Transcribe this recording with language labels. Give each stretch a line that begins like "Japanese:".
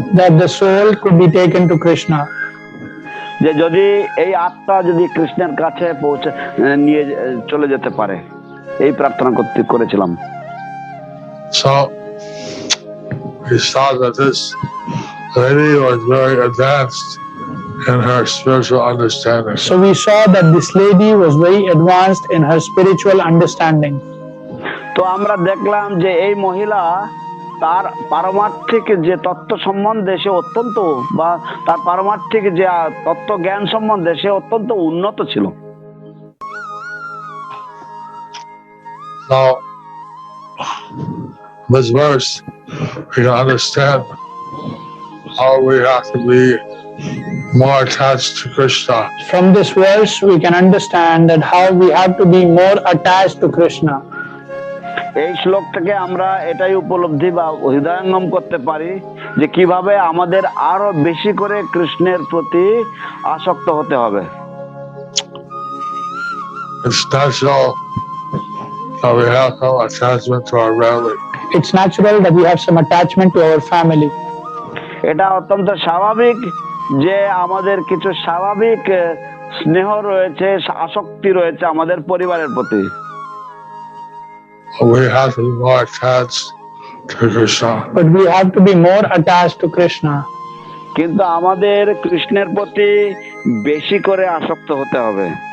English: That the soul could be taken to Krishna.
Bangla: যে যদি এই আত্মা যদি কৃষ্ণের কাছে পৌঁছে নিয়ে চলে যেতে পারে, এই প্রার্থনা করেছিলাম।
English: So we saw that this lady was very advanced in her spiritual understanding. So we saw that this lady was very advanced in her spiritual understanding.
Bangla: তো আমরা দেখলাম যে এই মহিলা তার পারমার্থিক যে তত্ত্ব সম্বন্ধে সে অত্যন্ত, বা তার পারমার্থিক যে তত্ত্ব জ্ঞান সম্বন্ধে সে অত্যন্ত উন্নত ছিল।
English: So this verse we can understand how we have to be more attached to Krishna. From this verse we can understand that how we have to be more attached to Krishna.
Bangla: এই শ্লোক থেকে আমরা এটাই উপলব্ধি বা হৃদয়ঙ্গম করতে পারি যে কিভাবে আমাদের আরো বেশি করে কৃষ্ণের প্রতি আসক্ত হতে হবে।
English: It's natural that we have some attachment to our family. It's natural that we have some attachment to our family.
Bangla: এটা অত্যন্ত স্বাভাবিক যে আমাদের কিছু স্বাভাবিক স্নেহ রয়েছে, আসক্তি রয়েছে আমাদের পরিবারের প্রতি।
English: We have to be more attached to Krishna. But we have to be more attached to Krishna.
Bangla: কিন্তু আমাদের কৃষ্ণের প্রতি বেশি করে আসক্ত হতে হবে।